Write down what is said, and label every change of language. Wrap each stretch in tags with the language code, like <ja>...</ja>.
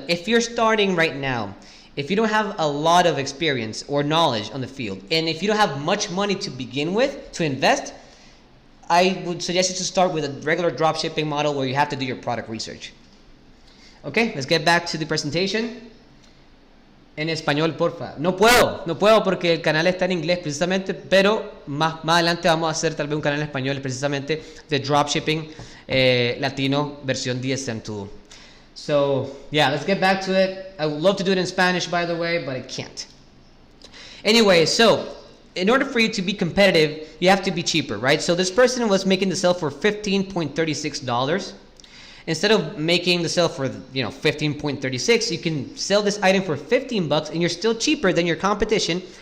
<en>But if you're starting right now, if you don't have a lot of experience or knowledge on the field, and if you don't have much money to begin with to invest, I would suggest you to start with a regular dropshipping model where you have to do your product research. Okay, let's get back to the presentation.</en> <es>En español, porfa. No puedo porque el canal está en inglés precisamente, pero más adelante vamos a hacer tal vez un canal en español precisamente de dropshipping latino versión DSM tool.</es> <en>So yeah, let's get back to it. I would love to do it in Spanish, by the way, but I can't. Anyway, so in order for you to be competitive, you have to be cheaper, right? So this person was making the sale for $15.36. Instead of making the sale for, you know, $15.36, you can sell this item for $15 and you're still cheaper than your competition.</en>